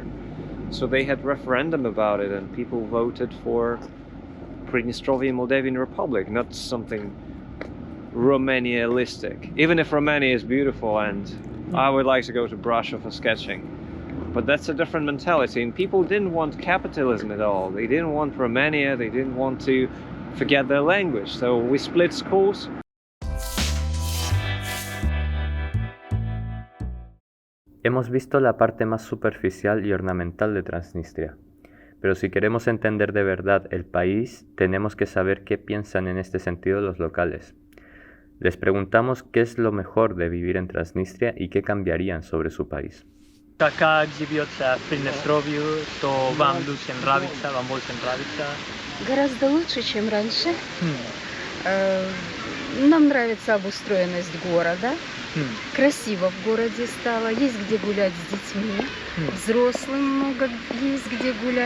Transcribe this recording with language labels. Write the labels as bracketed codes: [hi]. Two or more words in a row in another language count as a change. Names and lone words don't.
[en] So they had referendum about it and people voted for Pridnestrovia Moldavian Republic, not something Romanialistic. Even if Romania is beautiful and I would like to go to Brasov for sketching. But that's a different mentality, and people didn't want capitalism at all. They didn't want Romania, they didn't want to forget their language. So we split schools. [es] Hemos visto la parte más superficial y ornamental de Transnistria, pero si queremos entender de verdad el país, tenemos que saber qué piensan en este sentido los locales. Les preguntamos qué es lo mejor de vivir en Transnistria y qué cambiarían sobre su país. [ru] Как живется в Приднестровье, то вам лучше нравится, вам больше нравится? Гораздо лучше, чем раньше. Нам нравится обустроенность города. Красиво в городе стало, есть где гулять с детьми, взрослым много есть где гулять.